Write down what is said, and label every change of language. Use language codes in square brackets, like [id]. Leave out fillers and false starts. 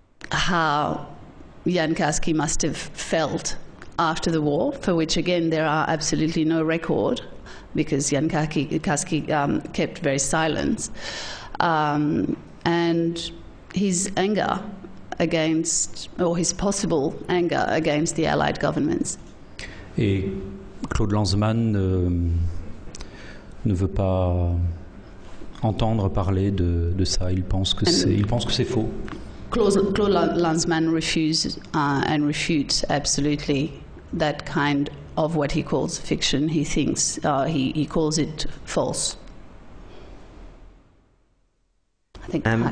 [en] how Jan Karski must have felt after the war, for which again there are absolutely no record because Jan Karski kept very silent, and his anger against, or his possible anger against the Allied governments. [fr] Et Claude Lanzmann ne veut pas entendre parler de ça. Il pense que c'est faux. [en] Claude Lanzmann refuses and refutes absolutely that kind of what he calls fiction. He thinks he calls it false. I think.